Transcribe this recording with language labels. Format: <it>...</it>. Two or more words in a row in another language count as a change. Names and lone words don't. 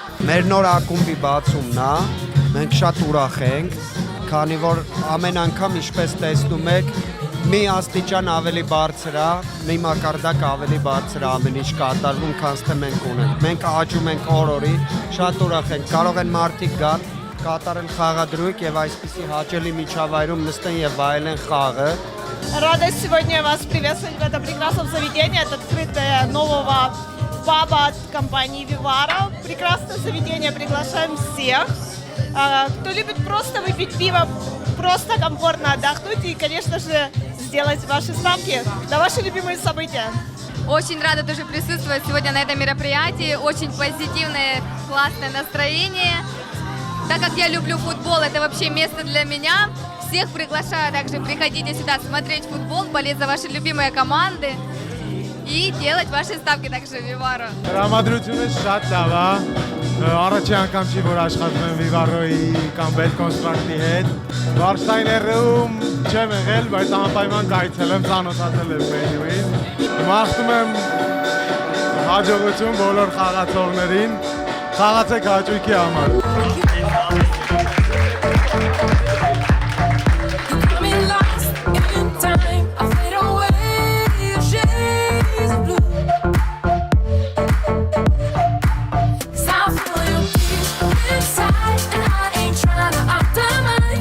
<hy>Մեր նոր ակումբի բացումն է, մենք շատ ուրախ ենք, քանի որ ամեն անգամ ինչպես տեսնում եք, մի աստիճան ավելի բարձր է, մի մակարդակ ավելի բարձր է ամեն ինչ կատարվում, քան թե մենք ունենք։ Մենք աճում ենք օր-օրի, շատ ուրախ ենք, կարող են մարդիկ գալ, կատարել խաղադրույք եւ այսպիսի հաճելի միջավայրում նստեն եւ վայելեն խաղը։</hy> <ru>Радость сегодня вас приветствовать в этом прекрасном заведении, это открытие нового паба от компании Vivaro. Прекрасное заведение, приглашаем всех. Кто любит просто выпить пиво, просто комфортно отдохнуть и, конечно же, сделать ваши ставки на ваши любимые события. Очень рада тоже присутствовать сегодня на этом мероприятии. Очень позитивное, классное настроение. Так как я люблю футбол, это вообще место для меня. Всех приглашаю также, приходите сюда смотреть футбол, болеть за ваши любимые команды и делать ваши ставки также Vivaro.</ru> <hy>Տրամադրությունը շատ լավ է։ Առաջի անգամ չի որ աշխատում եմ Vivaro-ի կամ Bell Construct-ի հետ։ Վայնշտայներում չեմ եղել, բայց անպայման կայցելեմ, ծանոթացել եմ մենյուին։ Մաղթում եմ Հաջողություն բոլոր խաղացողներին։ Խաղացեք հաճույքի համար։</hy> <en>Becoming lost in time, I fade away your shades of blue. 'Cause I feel your beat inside, and I ain't trying to optimize.</en>